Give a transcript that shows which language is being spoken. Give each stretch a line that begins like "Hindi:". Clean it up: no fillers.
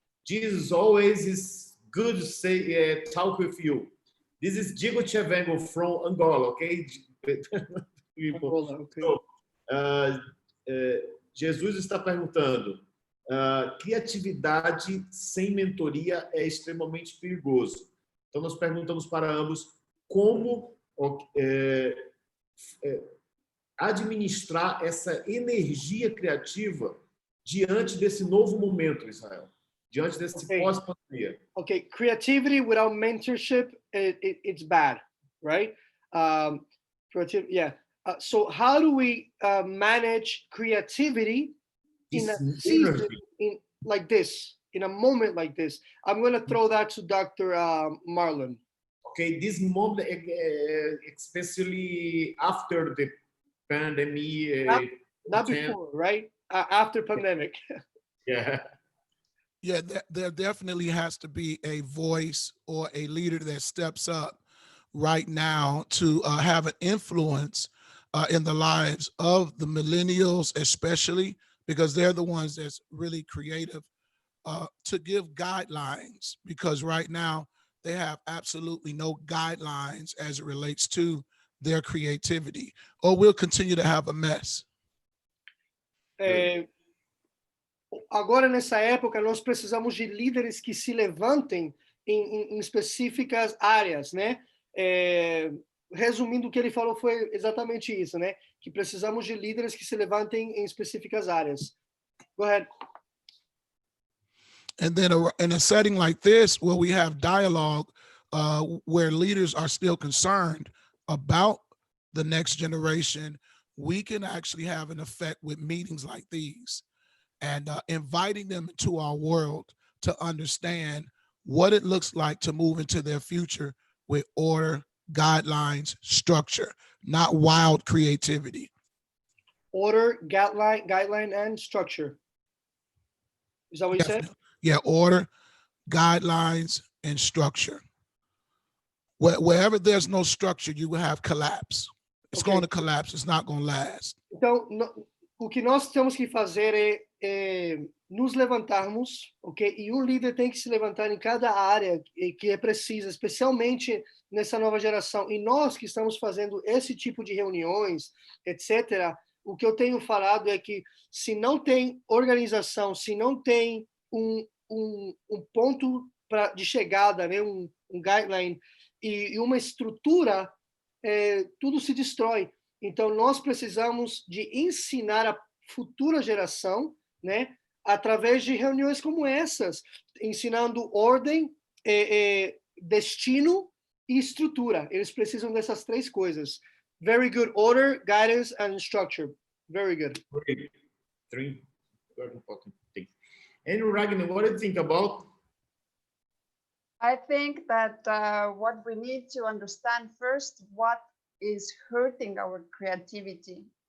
English: Jesus always is good to say, talk with you. This is Diego Chevengo from Angola, okay? Angola, okay.
Portuguese: So, Jesus está perguntando, criatividade sem mentoria é extremamente perigoso. Então, nós perguntamos para ambos como administrar essa energia criativa diante desse novo momento, Israel, diante desse pós-pandemia.
English: Okay, creativity without mentorship, it's bad, right? Creative, yeah. So how do we manage creativity in a season like this, in a moment like this? I'm going to throw that to Dr. Marlon. Okay, this moment, especially after the pandemic. Not before, right? After pandemic. Yeah. Yeah, there definitely has to be a voice or a leader that steps up right now to have an influence in the lives of the millennials, especially because they're the ones that's really creative, to give guidelines, because right now they have absolutely no guidelines as it relates to their creativity, or we'll continue to have a mess.
Portuguese: Agora, nessa época, nós precisamos de líderes que se levantem em específicas áreas, né? Resumindo, o que ele falou foi exatamente isso, né? Que precisamos de líderes que se levantem em específicas áreas.
English: Go ahead. And then in a setting like this, where we have dialogue, where leaders are still concerned about the next generation, we can actually have an effect with meetings like these and inviting them into our world to understand what it looks like to move into their future with order, guidelines, structure, not wild creativity. Order, guideline, and structure. Is that what you said? Yeah, order, guidelines, and structure. Wherever there's no structure, you will have collapse. It's going to collapse. It's not going to last.
Portuguese: Então, o que nós temos que fazer é nos levantarmos, ok? E um líder tem que se levantar em cada área que é precisa, especialmente nessa nova geração. E nós que estamos fazendo esse tipo de reuniões, etc., o que eu tenho falado é que se não tem organização, se não tem um ponto de chegada, né? um guideline e uma estrutura, tudo se destrói. Então, nós precisamos de ensinar a futura geração, né, através de reuniões como essas, ensinando ordem, destino e estrutura. Eles precisam dessas três coisas.
English: Very good order, guidance, and structure. Very good. Great. Three very important things. And Ragnar, what do you think about? I think that what we need to understand first, what is hurting our creativity.